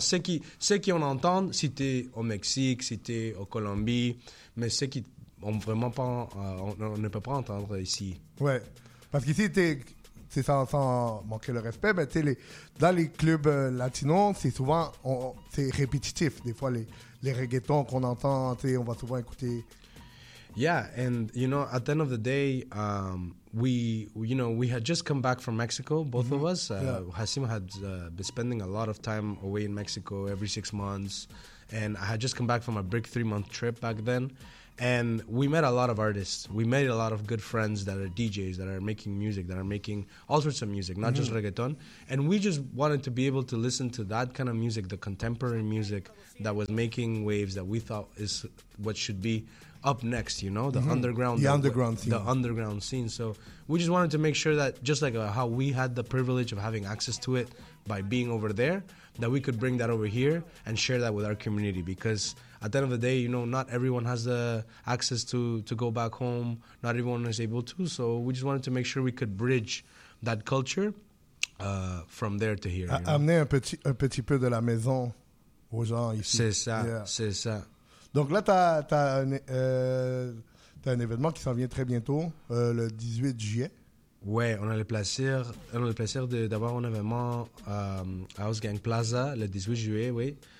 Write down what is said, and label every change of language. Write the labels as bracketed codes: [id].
[fr] Ce qui on entend, c'était au Mexique, c'était au Colombie, mais ce qui... On ne peut pas entendre ici. Ouais, parce qu'ici, c'est sans manquer le respect, mais dans les clubs latinos, c'est souvent c'est répétitif. Des fois, les reggaetons qu'on entend, on va souvent écouter. [en] Yeah, and you know, at the end of the day, we had just come back from Mexico, both mm-hmm. of us. Yeah. Hassim had been spending a lot of time away in Mexico every 6 months, and I had just come back from a big 3 month trip back then. And we met a lot of artists. We made a lot of good friends that are DJs, that are making music, that are making all sorts of music, not mm-hmm. just reggaeton. And we just wanted to be able to listen to that kind of music, the contemporary music that was making waves, that we thought is what should be up next, you know, the mm-hmm. underground. The underground scene. The underground scene. So we just wanted to make sure that just like how we had the privilege of having access to it by being over there, that we could bring that over here and share that with our community. Because at the end of the day, you know, not everyone has the access to go back home. Not everyone is able to. So we just wanted to make sure we could bridge that culture from there to here. [fr] Amener un petit peu de la maison aux gens ici. C'est ça, yeah. C'est ça. Donc là, t'as un événement qui s'en vient très bientôt, le 18 juillet. Ouais, on a le plaisir d'avoir un événement à Housegang Plaza le 18 juillet, oui.